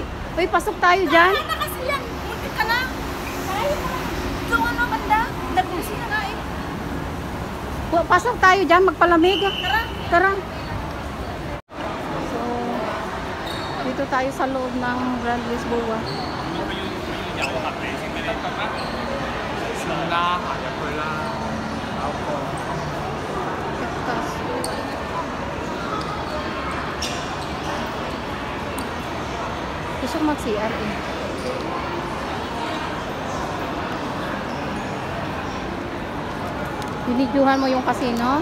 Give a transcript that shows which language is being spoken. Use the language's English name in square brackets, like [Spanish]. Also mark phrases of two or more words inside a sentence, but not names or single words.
[Filipino] Uy, pasok tayo dyan. Kaya na kasi yan. Muntik ka na. Kaya na. Doon ano, banda. Nagbusi na nga eh. Pasok tayo dyan, magpalamig. Tara. Tara. So, dito tayo sa loob ng Grand Lisboa. [Cantonese] 有合理先俾你得咩？算啦，行入去啦。搞個 [Filipino] Cactus. Gusto ko mag-CR eh. Binidyohan mo yung casino?